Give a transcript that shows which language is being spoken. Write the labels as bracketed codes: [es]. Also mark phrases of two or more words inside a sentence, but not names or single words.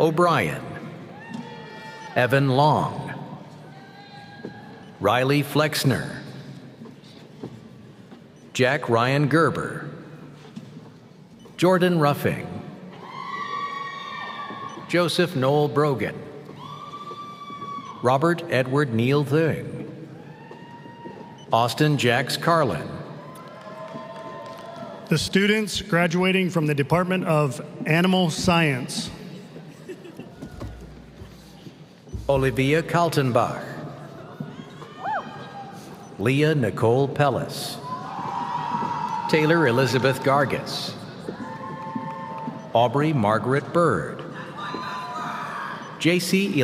[en] O'Brien, Evan Long, Riley Flexner, Jack Ryan Gerber, Jordan Ruffing, Joseph Noel Brogan, Robert Edward Neal Thing, Austin Jax Carlin. The students graduating from the Department of Animal Science: Olivia Kaltenbach, Leah Nicole Pellis, Taylor Elizabeth Gargis, Aubrey Margaret Bird, J.C.